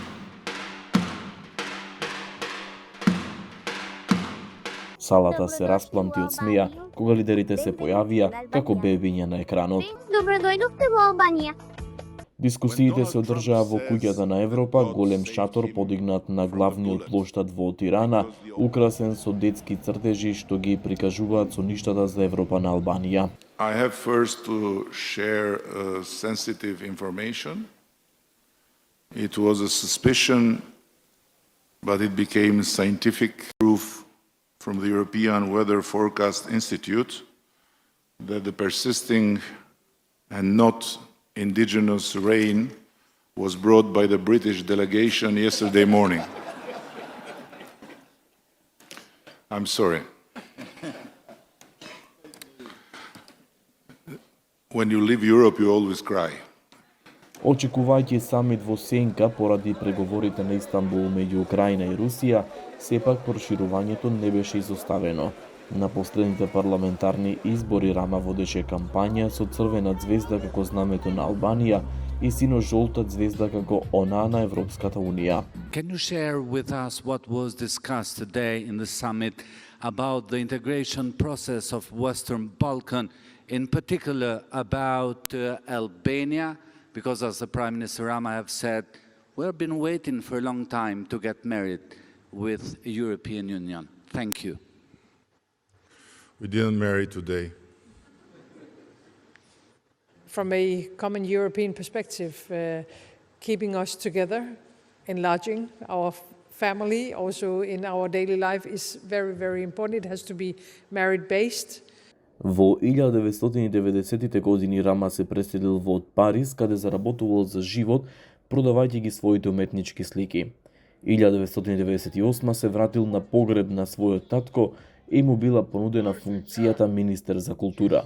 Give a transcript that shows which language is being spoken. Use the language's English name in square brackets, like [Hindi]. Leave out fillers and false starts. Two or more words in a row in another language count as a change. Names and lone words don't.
[Macedonian] Салата се распламти од смеја кога лидерите се појавија како бебиња на екранот. Добро дојдовте во Албанија. Дискусиите се одржаа во куќата на Европа, голем шатор подигнат на главниот плоштад во Тирана, украсен со детски цртежи што ги прикажуваат соништата за Европа на Албанија. [English] I have first to share sensitive information. It was a suspicion, but it became scientific proof from the European Weather Forecast Institute that the persisting and not indigenous rain was brought by the British delegation yesterday morning. I'm sorry. When you leave Europe, you always cry. [Macedonian] Очекувајќи самит во сенка поради преговорите на Истанбул меѓу Украина и Русија, сепак проширувањето не беше изоставено. На последните парламентарни избори Рама водеше кампања со црвена ѕвезда како знамето на Албанија и сино-жолта ѕвезда како онаа на Европската Унија. [English] Can you share with us what was discussed today in the summit about the integration process of Western Balkan, in particular about Albania? Because as the Prime Minister Rama have said, we've been waiting for a long time to get married with the European Union. Thank you. We didn't marry today. From a common European perspective, keeping us together, enlarging our family, also in our daily life, is very, very important. It has to be merit-based. [Macedonian] Во 1990-тите години Рама се преселил во Париз, каде заработувал за живот, продавајќи ги своите уметнички слики. 1998 се вратил на погреб на својот татко и му била понудена функцијата министер за култура.